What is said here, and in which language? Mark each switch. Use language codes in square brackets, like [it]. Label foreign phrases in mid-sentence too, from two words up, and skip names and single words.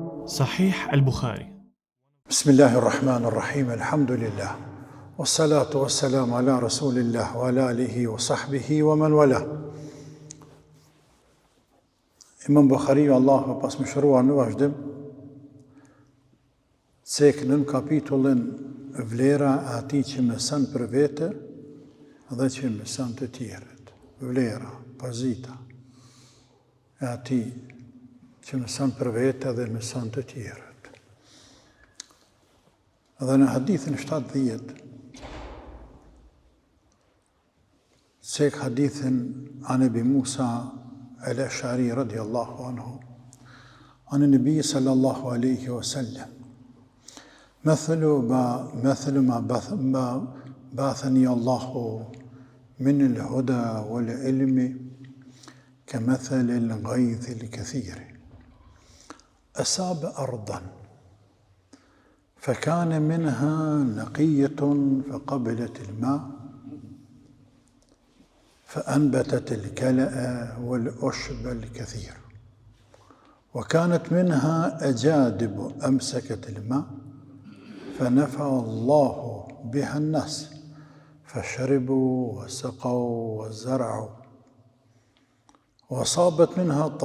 [ar] Sahih al-Bukhari. بسم الله الرحمن الرحيم الحمد لله. والصلاة والسلام على رسول الله وعلى آله وصحبه ومن والى. [sq] Imam Bukhari, Allah më pas më shëruar në vazhdim, cek në kapitullin vlera ati që mëson për vete dhe që mëson të tjerët. Vlera, pozita e ati që mëson për vete dhe mëson të tjerët. Dhe në hadithin 70, cek hadithin [ar] عن أبي موسى الأشعري رضي الله عنه عن النبي صلى الله عليه وسلم, مثل ما بعثني الله من الهدى والعلم كمثل الغيث الكثير أصاب أرضا فكان منها نقية فقبلت الماء فأنبتت الكلأ والعشب الكثير، وكانت منها أجادب أمسكت الماء فنفع الله بها الناس فشربوا وسقوا وزرعوا، وأصابت منها